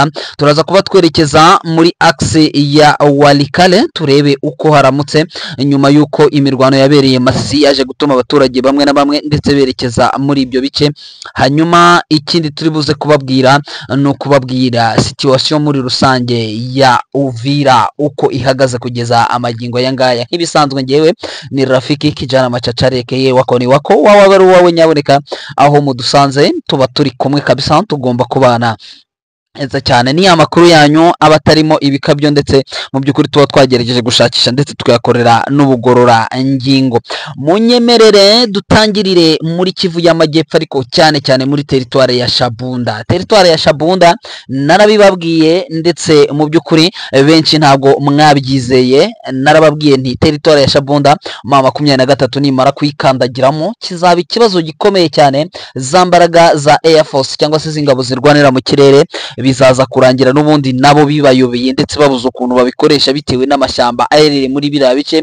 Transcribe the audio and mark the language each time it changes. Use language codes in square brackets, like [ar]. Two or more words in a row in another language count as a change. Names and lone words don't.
[rw] Turaza kuba twerekeza muri axe ya Walikale turebe uko haramutse nyuma yuko imirwano yabereye Masisi yaje gutuma abaturage bamwe na bamwe ndetse berekeza muri ibyo bice. Hanyuma ikindi turi buze kubabwira no kubabwira situation muri rusange ya Uvira uko ihagaze kugeza amagingo ya ngaya. Nk'ibisanzwe ngewe ni Rafiki Kijana Macacari ke wako ni wako wawe wawe nyaboneka aho mudusanze tuba turi kumwe kabisa, tugomba kubana eza cyane. Ni amakuru yanyu abatarimo ibikabyo ndetse mu by'ukuri tuba twagerageje gushakisha ndetse tukayakorera n'ubugorora ngingo. Munyemerere dutangirire muri Kivu y'Amajyepfo ariko cyane muri territoire ya Shabunda. Territoire ya Shabunda narabibabwiye ndetse mu by'ukuri benshi ntabwo mwabyizeye. Narababwiye nti territoire ya Shabunda mama 23 nimara kuyikandagiramo kizaba ikibazo gikomeye cyane. Zambaraga za Air Force cyangwa se zingabo zirwanira mu kirere bizaza kurangira n'ubundi nabo bibayobeye ndetse babuze ukuntu babikoresha bitewe n'amashyamba aherereye muri biriya bice.